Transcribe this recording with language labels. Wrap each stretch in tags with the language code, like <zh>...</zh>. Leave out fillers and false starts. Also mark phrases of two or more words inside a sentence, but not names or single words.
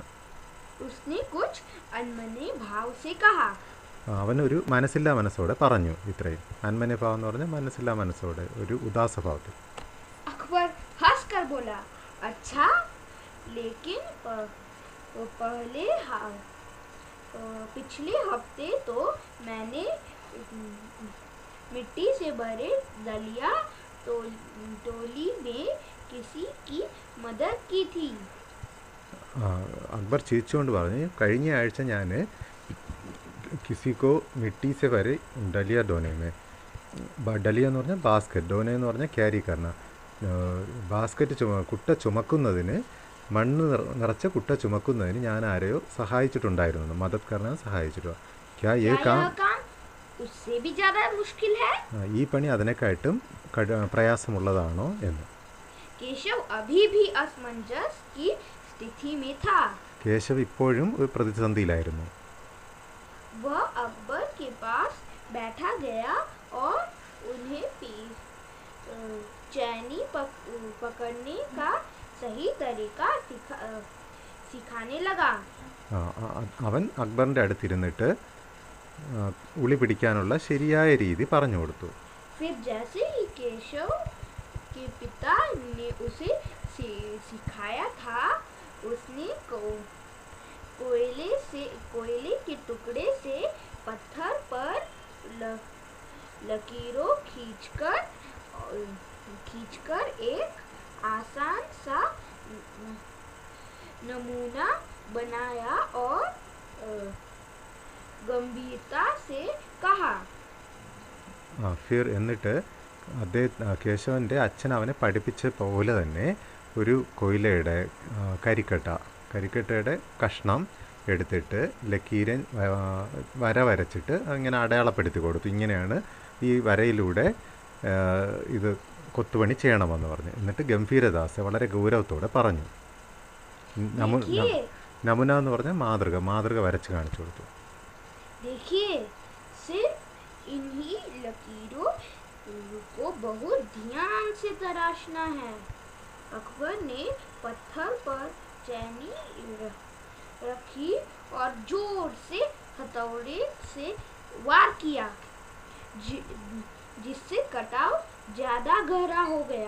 <hi>उसने कुछ अनमने भाव से कहा.</hi> <ml>അവനൊരു മനസ്സില്ലാ മനസ്സോടെ പറഞ്ഞു. ഇത്രയും അന്മന ഭാവം എന്ന് പറഞ്ഞാൽ മനസ്സില്ലാ മനസ്സോടെ, ഒരു ഉദാസഭാവത്തിൽ.</ml> <hi>अकबर हंस कर बोला, अच्छा लेकिन पिछले हफ्ते तो मैंने मिट्टी से भरे दलिया टोली में किसी की मदद की थी.</hi> <ml>അക്ബർ ചിരിച്ചുകൊണ്ട് പറഞ്ഞു, കഴിഞ്ഞ ആഴ്ച ഞാൻ</ml> <hi>किसी को मिट्टी से भरे डलिया ढोने में,</hi> <ml>ഡലിയ എന്ന് പറഞ്ഞാൽ ബാസ്ക്കറ്റ്, ഡോനെ എന്ന് പറഞ്ഞാൽ</ml> <hi>कैरी करना,</hi> <ml>ബാസ്ക്കറ്റ് കുട്ട ചുമക്കുന്നതിന്, മണ്ണ് നിറച്ച കുട്ട ചുമക്കുന്നതിന് ഞാൻ ആരെയോ സഹായിച്ചിട്ടുണ്ടായിരുന്നു.</ml> <hi>मदद करना</hi> <ml>സഹായിച്ചിട്ടുണ്ട്. ഈ പണി അതിനെക്കാട്ടും പ്രയാസമുള്ളതാണോ എന്ന്.</ml> <hi>കേശവ് अभी भी असमंजस की स्थिति में था.</hi> <ml>കേശവ് ഇപ്പോഴും ഒരു പ്രതിസന്ധിയിലായിരുന്നു.</ml> <hi>वह अकबर के पास बैठा गया और उन्हें चैनी पकड़ने का सही तरीका सिखाने लगा.</hi> <ml>അവൻ അക്ബറിൻ്റെ അടുത്തിരുന്നിട്ട് ഉളി പിടിക്കാനുള്ള ശരിയായ രീതി പറഞ്ഞു കൊടുത്തു.</ml> <hi>फिर जैसे ही केशव के पिता ने उसे सिखाया था, उसने कोयले के टुकड़े से पत्थर पर लकीरों खींचकर एक आसान सा नमूना बनाया और गंभीरता से कहा.</hi> <ml>ഫിർ എന്നിട്ട് കേശവൻ്റെ അച്ഛൻ അവനെ പഠിപ്പിച്ച പോലെ തന്നെ ഒരു കൊയിലയുടെ കരിക്കട്ടയുടെ കഷ്ണം എടുത്തിട്ട് ലക്കീരൻ വര വരച്ചിട്ട് അങ്ങനെ അടയാളപ്പെടുത്തി കൊടുത്തു. ഇങ്ങനെയാണ് ഈ വരയിലൂടെ ഇത് കൊത്തുപണി ചെയ്യണമെന്ന് പറഞ്ഞു. എന്നിട്ട് ഗംഭീരദാസ വളരെ ഗൗരവത്തോടെ പറഞ്ഞു. നമുന എന്ന് പറഞ്ഞാൽ മാതൃക വരച്ച് കാണിച്ചു കൊടുത്തു.</ml> <hi>इन्हीं लकीरों को बहुत ध्यान से तराशना है. अकबर ने पत्थर पर चैनी रखी और जोर से हथौड़े से वार किया, जिससे कटाव ज्यादा गहरा हो गया.</hi>